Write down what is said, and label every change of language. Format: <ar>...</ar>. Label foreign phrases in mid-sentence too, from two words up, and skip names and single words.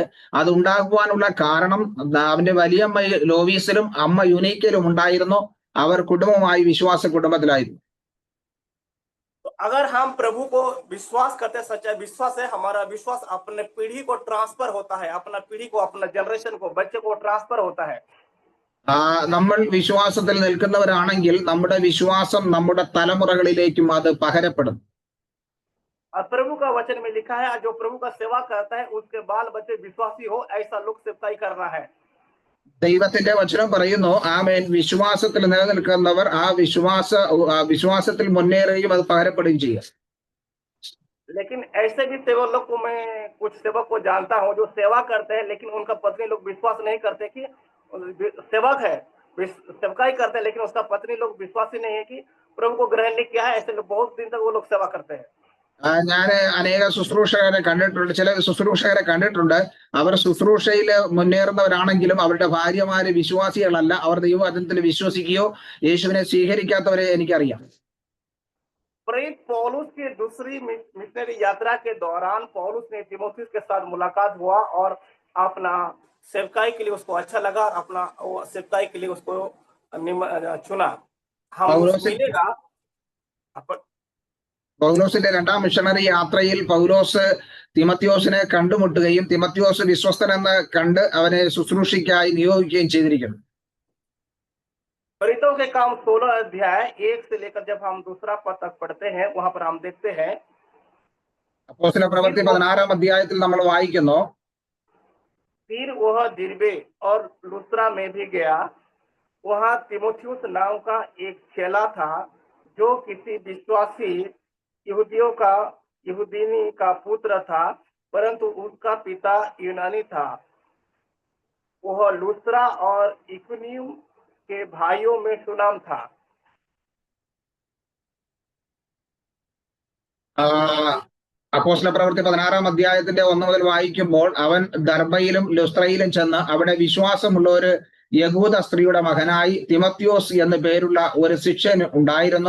<ml>അത് ഉണ്ടാകുവാനുള്ള കാരണം അവന്റെ വലിയമ്മ ലോവീസിലും അമ്മ യുനീക്കയിലും ഉണ്ടായിരുന്നു. അവർ കുടുംബമായി വിശ്വാസ കുടുംബത്തിലായിരുന്നു.</ml> <hi>अगर हम प्रभु को विश्वास करते, सच्चा विश्वास है, हमारा विश्वास अपने पीढ़ी को ट्रांसफर होता है, अपना पीढ़ी को, अपना जनरेशन को, बच्चे को ट्रांसफर होता है.</hi> <ml>നമ്മൾ വിശ്വാസത്തിൽ നിൽക്കുന്നവരാണെങ്കിൽ നമ്മുടെ വിശ്വാസം നമ്മുടെ തലമുറകളിലേക്കും അത് പകരപ്പെടും.</ml> <hi>और प्रभु का वचन में लिखा है जो प्रभु का सेवा करता है उसके बाल बच्चे विश्वासी हो, ऐसा लोग सेवकाई करना है।</hi> <ml>ദൈവത്തിന്റെ വചനം പറയുന്നു ആമേൻ, വിശ്വാസത്തിൽ നിലനിൽക്കുന്നവർ ആ വിശ്വാസത്തിൽ മുന്നേറുകയും അത് പകരപ്പെടുകയും ചെയ്യും.</ml> <hi>लेकिन ऐसे भी सेवक लोग को मैं कुछ सेवक को जानता हूँ जो सेवा करते हैं लेकिन उनका पत्नी लोग विश्वास नहीं करते कि सेवक है, सेवकाई करते हैं लेकिन उसका पत्नी लोग विश्वासी नहीं है कि प्रभु को ग्रहण नहीं किया है। ऐसे लोग बहुत दिन तक वो लोग सेवा करते हैं।</hi> <ml>ഞാൻ അനേക ശുശ്രൂഷകരെ കണ്ടിട്ടുണ്ട്, ചില ശുശ്രൂഷകരെ കണ്ടിട്ടുണ്ട്. അവർ ശുശ്രൂഷയിൽ മുന്നേറുന്നവരാണെങ്കിലും അവരുടെ ഭാര്യമാര് വിശ്വാസികളല്ല. അവർ ദൈവവചനത്തിൽ വിശ്വസിക്കുകയോ യേശുവിനെ സ്വീകരിക്കാത്തവരെ എനിക്കറിയാം.</ml> <hi>प्रेरित पौलुस की दूसरी मिशनरी यात्रा के दौरान पौलुस ने तीमुथियुस के साथ मुलाकात हुआ और अपना सेवकाई के लिए उसको अच्छा लगा और अपना सेवकाई के लिए उसको चुना। हम मिलेगा</hi> <ml>പൗലോസിന്റെ രണ്ടാം മിഷണറി യാത്രയിൽ പൗലോസ് തിമത്യോസിനെ കണ്ടുമുട്ടുകയും തിമത്യോസ് വിശ്വസ്തനെന്ന് കണ്ട് അവനെ ശുശ്രൂഷയ്ക്കായി നിയോഗിക്കുകയും ചെയ്തിരിക്കുന്നു.</ml> <hi>प्रेरितों के काम 16 अध्याय 1 से लेकर जब हम दूसरा पद तक पढ़ते हैं वहां पर हम देखते हैं</hi> <ml>അപ്പോസ്തല പ്രവൃത്തി 16-ാം അധ്യായത്തിൽ നമ്മൾ വായിക്കുന്നു,</ml> <hi>फिर वह दिरबे और लुस्त्रा में भी गया। वहां तीमुथियुस नाम का एक चेला था जो किसी विश्वासी यहूदीनी का पुत्र था, परंतु उसका पिता यूनानी था। वह लुस्त्रा और इकुनियुम के भाइयों में सुनाम था।</hi> <ml>അപ്പോസ്തല പ്രവൃത്തി 16-ാം അധ്യായത്തിന്റെ 1 മുതൽ വായിക്കുമ്പോൾ അവൻ ദർബയിലും ലുസ്ത്രയിലും ചെന്ന് അവിടെ വിശ്വാസമുള്ള ഒരു യഹൂദ സ്ത്രീയുടെ മകനായി തിമത്യോസ് എന്ന് പേരുള്ള ഒരു ശിഷ്യൻ ഉണ്ടായിരുന്നു.</ml>